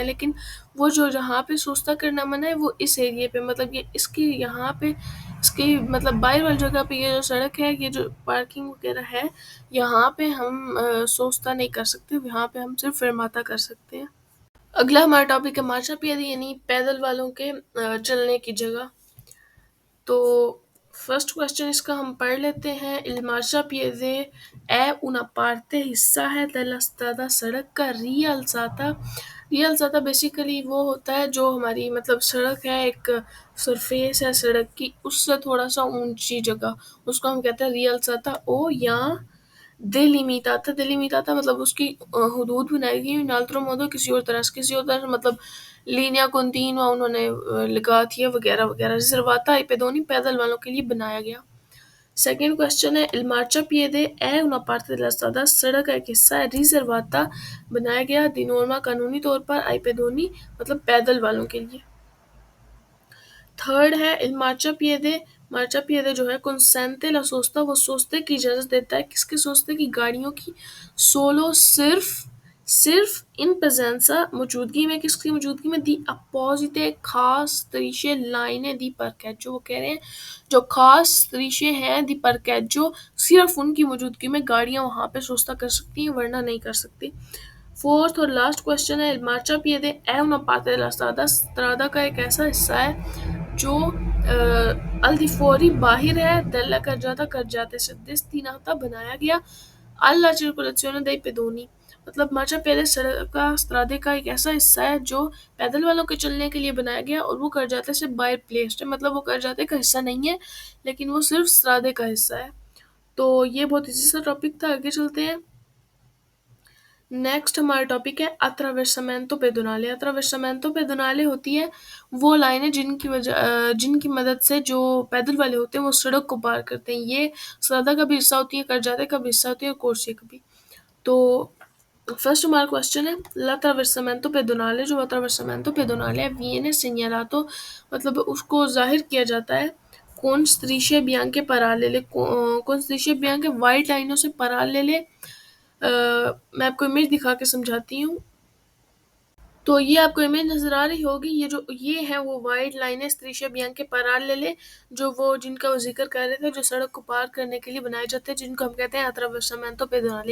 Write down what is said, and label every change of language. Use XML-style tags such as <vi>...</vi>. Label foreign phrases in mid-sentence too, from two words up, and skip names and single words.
<hi>लेकिन वो जो जहाँ पे सोचता करना मना है वो इस एरिया पे, मतलब ये इसकी यहाँ पे इसकी मतलब बाहर वाली जगह पे ये जो सड़क है, ये जो पार्किंग वगैरह है, यहाँ पे हम सोचता नहीं कर सकते, यहाँ पे हम सिर्फ फिरमाता कर सकते हैं। अगला हमारा टॉपिक है मार्चापिएदी, यानी पैदल वालों के चलने की जगह। तो फर्स्ट क्वेश्चन इसका हम पढ़ लेते हैं।</hi> <it>Il marciapiede è una parte,</it> <hi>हिस्सा है,</hi> <it>della strada,</it> <hi>सड़क का, rialzata बेसिकली वो होता है जो हमारी मतलब सड़क है, एक सरफेस है सड़क की, उससे थोड़ा सा ऊंची जगह, उसको हम कहते हैं</hi> <it>rialzata o</it> <hi>या delimitada मतलब उसकी हुदूद बनाई गई,</hi> <it>in altro modo</it> <hi>किसी और तरह से मतलब</hi> <it>linea continua</it> <hi>उन्होंने लगा दिया वगैरह वगैरह।</hi> <it>riservata ai pedoni,</it> <hi>पैदल वालों के लिए बनाया गया। सेकंड क्वेश्चन है</hi> <it>il marciapiede è una parte della strada,</it> <hi>सड़क का एक हिस्सा है, रिजर्वाता बनाया गया,</hi> <it>di norma</it> <hi>कानूनी तौर पर,</hi> <it>ai pedoni</it> <hi>मतलब पैदल वालों के लिए। थर्ड है</hi> <it>il marciapiede</it> <hi>जो है</hi> <it>consente la sosta,</it> <hi>वो सोचते की इजाज़त देता है, किसके सोचते की, गाड़ियों की, सोलो सिर्फ, सिर्फ</hi> <it>in presenza</it> <hi>मौजूदगी में, किसकी मौजूदगी में,</hi> <it>di apposite</it> <hi>खास तरीके लाइनें</hi> <it>di parcheggio,</it> <hi>वो कह रहे हैं जो खास तरीके हैं</hi> <it>di parcheggio</it> <hi>सिर्फ उनकी मौजूदगी में गाड़ियां वहां पे सोस्ता कर सकती हैं वरना नहीं कर सकती। फोर्थ और लास्ट क्वेश्चन है,</hi> <it>marciapiede è una parte della strada,</it> <hi>strada का एक ऐसा हिस्सा है जो</hi> <it>al di fuori</it> <hi>बाहर है,</hi> <it>della carreggiata</it> <hi>से destinata बनाया गया,</hi> <it>alla circolazione dei pedoni,</it> <hi>मतलब मार्चापिएदे सड़क का स्त्रादे का एक ऐसा हिस्सा है जो पैदल वालों के चलने के लिए बनाया गया और वो करजाते से बाहर प्लेस्ड है, मतलब वो करजाते का हिस्सा नहीं है लेकिन वो सिर्फ स्त्रादे का हिस्सा है। तो ये बहुत इजी सा टॉपिक था, आगे चलते हैं। नेक्स्ट हमारा टॉपिक है</hi> <it>attraversamento pedonale. attraversamento pedonale</it> <hi>होती है वो लाइनें जिनकी मदद से जो पैदल वाले होते हैं वो सड़क को पार करते हैं। ये स्रादा का भी हिस्सा होती है, करजाते का भी हिस्सा होती है और कोर्सिया का भी। तो फर्स्ट हमारा क्वेश्चन है</hi> <it>l'attraversamento pedonale,</it> <hi>जो</hi> <it>attraversamento pedonale</it> <hi>है</hi> <it>viene segnalato,</it> <hi>मतलब उसको जाहिर किया जाता है</hi> <it>con strisce bianche parallele, con strisce bianche</it> <hi>वाइट लाइनों से</hi> <it>parallele।</it> <hi>मैं आपको इमेज दिखा के समझाती हूँ। तो ये आपको इमेज नजर आ रही होगी, ये है वो वाइट लाइनें</hi> <it>strisce bianche parallele,</it> <hi>जो वो जिनका वो जिक्र कर रहे थे, जो सड़क को पार करने के लिए बनाए जाते हैं, जिनको हम कहते हैं</hi> <it>attraversamento pedonale.</it>